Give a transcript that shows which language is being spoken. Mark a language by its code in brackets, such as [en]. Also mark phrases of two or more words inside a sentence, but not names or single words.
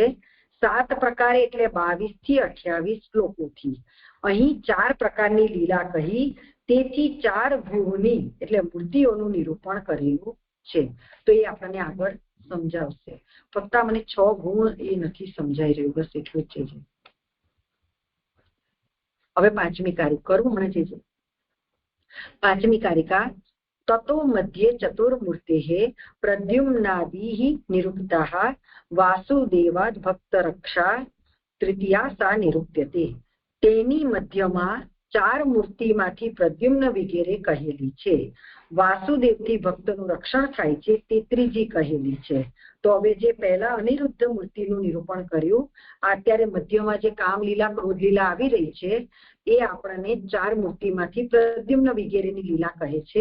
[gu] 7 પ્રકારે એટલે 22 થી 28 શ્લોકોથી અહીં 4 પ્રકારની લીલા કહી, તેથી 4 ભૂની એટલે મૂર્તિઓનું નિરૂપણ કરેલું છે. તો એ આપણને આગળ સમજાવશે. ફક્ત મને 6 ગુણ એ નથી સમજાઈ રહ્યું, બસ એટલું જ છે. હવે 5મી કારિકા કરું હમણાં જે 5મી કારિકા [sa] ततो मध्ये चतुर्मूर्तेः प्रद्युम्नादिः निरुक्ताः वासुदेवाद् भक्तरक्षा तृतीया सा निरुक्त्यते। [gu] तेनी मध्यમાં ચાર મૂર્તિમાંથી પ્રદ્યુમ્ન વગેરે કહેલી છે. વાસુદેવથી ભક્તનું રક્ષણ થાય છે તે ત્રીજી કહેલી છે. તો હવે જે પહેલા અનિરુદ્ધ મૂર્તિનું નિરૂપણ કર્યું, અત્યારે મધ્યમાં જે કામલીલા ક્રોધલીલા આવી રહી છે એ આપણને ચાર મૂર્તિમાંથી પ્રદ્યુમ્ન વગેરેની લીલા કહે છે.